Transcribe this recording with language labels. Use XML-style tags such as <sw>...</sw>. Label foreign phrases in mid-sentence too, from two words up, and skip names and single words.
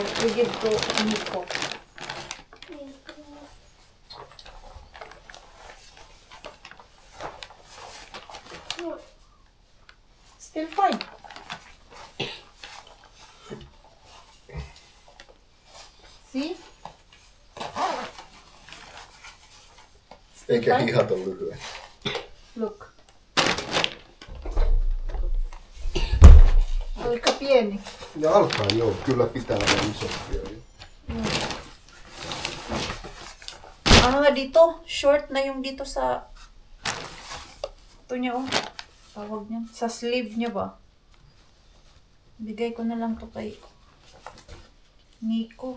<en>We give to Nico. Still fine. See?</en> <fi>Eikä hihat ole lyhyet. Look. Aika pieni. Ja alkaen joo, kyllä pitää olla isompia.</fi> <tl>Ano nga dito? Short na yung dito sa... Ito niya, oh. Tawag niya. Sa sleeve niya ba? Bigay ko na lang to kay Nico.</tl>